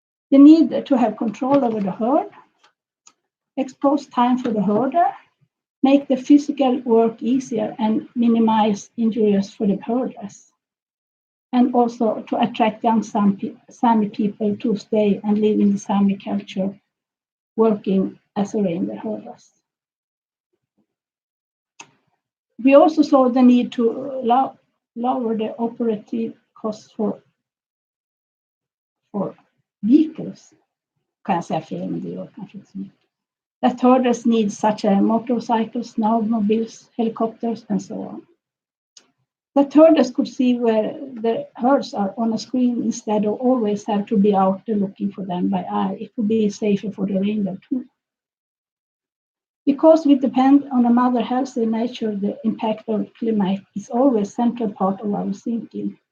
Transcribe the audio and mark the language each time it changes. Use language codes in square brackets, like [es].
[en] The need to have control over the herd, expose time for the herder, make the physical work easier and minimize injuries for the herders, and also to attract young Sámi people to stay and live in the Sámi culture, working as a reindeer herders. We also saw the need to lower the operative costs for vehicles. [sv] Kan jag säga fel, men det gör kanske inte så mycket. [en] That herders need such as motorcycles, snowmobiles, helicopters, and so on. That herders could see where the herds are on a screen instead of always have to be out there looking for them by eye. It would be safer for the reindeer too. Because we depend on a mother healthy nature, the impact of climate is always a central part of our thinking.